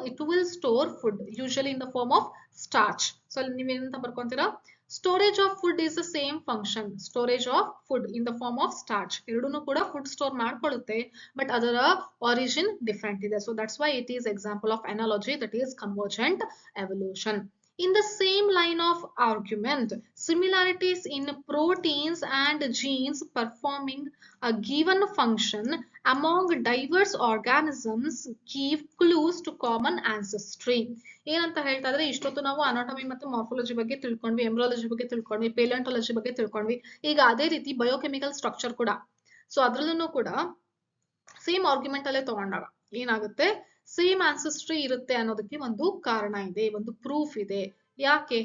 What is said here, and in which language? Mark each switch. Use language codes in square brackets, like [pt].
[en] It will store food usually in the form of starch. So [kn] ಅಲ್ಲಿ ನೀವೇನಂತ ಬರ್ಕೊಂತೀರಾ? [en] Storage of food is the same function, storage of food in the form of starch. [kn] ಎರಡೂ ಕೂಡ food store ಮಾಡ್ಕೊಳ್ಳುತ್ತೆ, but ಅದರ origin different ಇದೆ. [en] So that's why it is example of analogy, that is convergent evolution. In the same line of argument, similarities in proteins and genes performing a given function among diverse organisms give clues to common ancestry. [kn] ಏನಂತ ಹೇಳ್ತಾ ಇದ್ರೆ, ಇಷ್ಟೊತ್ತು ನಾವು anatomy ಮತ್ತು morphology ಬಗ್ಗೆ ತಿಳ್ಕೊಂಡ್ವಿ, ಎಂಬ್ರಾಲಜಿ ಬಗ್ಗೆ ತಿಳ್ಕೊಂಡ್ವಿ, ಪೇಲಿಯಾನ್ಟಾಲಜಿ ಬಗ್ಗೆ ತಿಳ್ಕೊಂಡ್ವಿ. ಈಗ ಅದೇ ರೀತಿ ಬಯೋಕೆಮಿಕಲ್ ಸ್ಟ್ರಕ್ಚರ್ ಕೂಡ. ಸೊ ಅದ್ರಲ್ಲೂ ಕೂಡ ಸೇಮ್ ಆರ್ಗ್ಯುಮೆಂಟ್ ಅಲ್ಲೇ ತಗೊಂಡಾಗ ಏನಾಗುತ್ತೆ? ಸೇಮ್ ಆನ್ಸೆಸ್ಟ್ರಿ ಇರುತ್ತೆ ಅನ್ನೋದಕ್ಕೆ ಒಂದು ಕಾರಣ ಇದೆ, ಒಂದು ಪ್ರೂಫ್ ಇದೆ. ಯಾಕೆ?